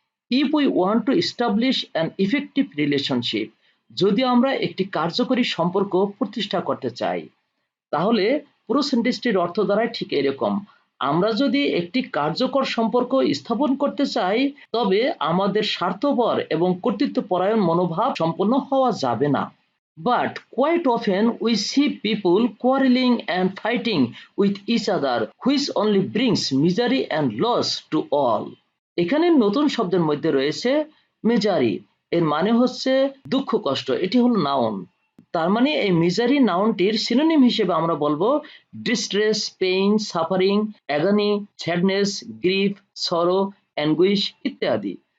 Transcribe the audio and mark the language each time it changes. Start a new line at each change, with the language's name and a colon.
English: if we want to establish an effective relationship,
Bangla: যদি আমরা একটি কার্যকরী সম্পর্ক প্রতিষ্ঠা করতে চাই, তাহলে পুরো সেন্টেন্সটির অর্থ দাঁড়ায় ঠিক এরকম: আমরা যদি একটি কার্যকর সম্পর্ক স্থাপন করতে চাই তবে আমাদের স্বার্থপর এবং কর্তৃত্বপরায়ণ মনোভাব সম্পন্ন হওয়া যাবে না।
English: But quite often we see people quarreling and fighting with each other, which only brings misery and loss to all.
Bangla: এখানে নতুন শব্দের মধ্যে রয়েছে মিজারি, এর মানে হচ্ছে দুঃখ কষ্ট, এটি হলো নাউন। তার মানে এই মিজারি নাউনটির সিনোনিম হিসেবে আমরা বলবো distress, pain, suffering, অ্যাগনি, sadness, grief, সরো, অ্যাঙ্গুইশ ইত্যাদি।